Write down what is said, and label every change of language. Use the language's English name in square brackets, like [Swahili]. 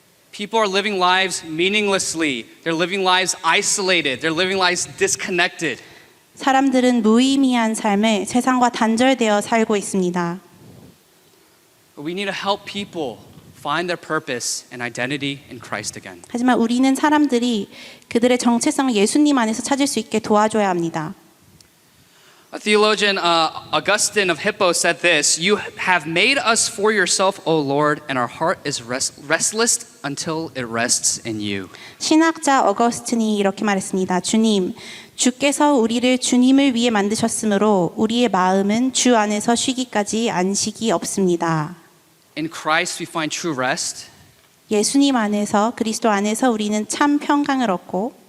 [English] People are living lives meaninglessly. They're living lives isolated. They're living lives disconnected. [Korean] 사람들은 무의미한 삶을 세상과 단절되어 살고 있습니다. [English] But we need to help people find their purpose and identity in Christ again. [Korean] 하지만 우리는 사람들이 그들의 정체성을 예수님 안에서 찾을 수 있게 도와줘야 합니다. [English] A theologian, Augustine of Hippo, said this: "You have made us for yourself, O Lord, and our heart is restless until it rests in you." [Korean] 신학자 어거스틴이 이렇게 말했습니다. 주님, 주께서 우리를 주님을 위해 만드셨으므로 우리의 마음은 주 안에서 쉬기까지 안식이 없습니다. [English] In Christ we find true rest. [Korean] 예수님 안에서 그리스도 안에서 우리는 참 평강을 얻고